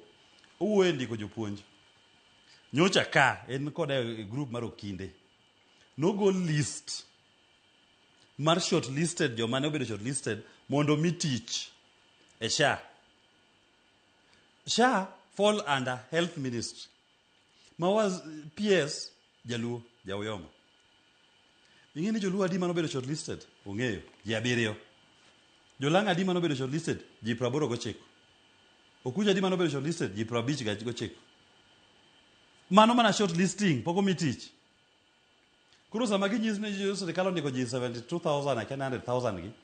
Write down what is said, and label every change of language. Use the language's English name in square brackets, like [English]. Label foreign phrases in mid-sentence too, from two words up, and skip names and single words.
[Luo (Kenya and Tanzania)] Uwe ndiko jopuonj. Nyocha ka en kod group mar Okinde. No go list mar shortlisted joma ne obedo shortlisted mondo mi tich e SHA. [English] SHA fall under health ministry. [Luo (Kenya and Tanzania)] Was PS Joluo Jauyoma. Ingeni Joluo adi mano bedo shortlisted ong'eyo ji 7. Jolanga adi mano bedo shortlisted ji 89. Okuja adi mano bedo shortlisted ji 59. Mano mana shortlisting poko mi tich. Kuro sama ginyis ni sirikal ondiko ji 72,000 aka 100,000 gi.